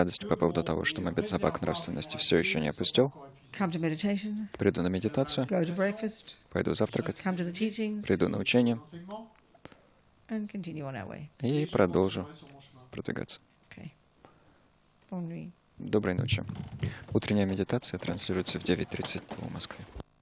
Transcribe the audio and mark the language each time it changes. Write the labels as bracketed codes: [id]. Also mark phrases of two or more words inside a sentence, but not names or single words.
[ru] радостью по поводу того, что мой бензобак нравственности все еще не опустил. [en] Come to meditation, [ru] Приду на медитацию, [en] go to breakfast, [ru] пойду завтракать, [en] come to the teachings, [ru] приду на учение [en] and continue on our way. [ru] и продолжу продвигаться. [fr] Okay. Bonne nuit. [ru] Доброй ночи. Утренняя медитация транслируется в 9:30 по Москве.